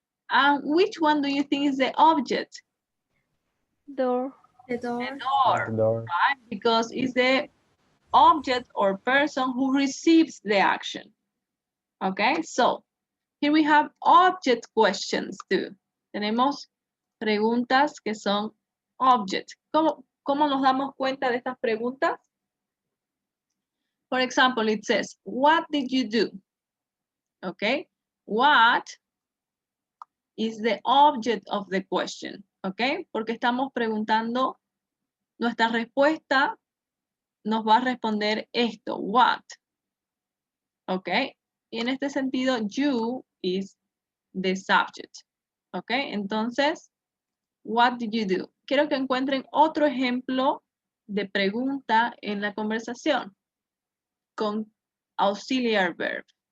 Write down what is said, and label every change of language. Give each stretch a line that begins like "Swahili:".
English: And which one do you think is the object? Door. The door. The door, The door. right? Because it's the object or person who receives the action. Okay, so here we have object questions too.
Spanish: Tenemos preguntas que son object. ¿Cómo nos damos cuenta de estas preguntas?
English: For example, it says, what did you do? Okay, what is the object of the question?
Spanish: Okay, porque estamos preguntando, nuestra respuesta nos va a responder esto, what. Okay, y en este sentido,
English: you is the subject. Okay, entonces, what did you do?
Spanish: Quiero que encuentren otro ejemplo de pregunta en la conversación con auxiliary verb.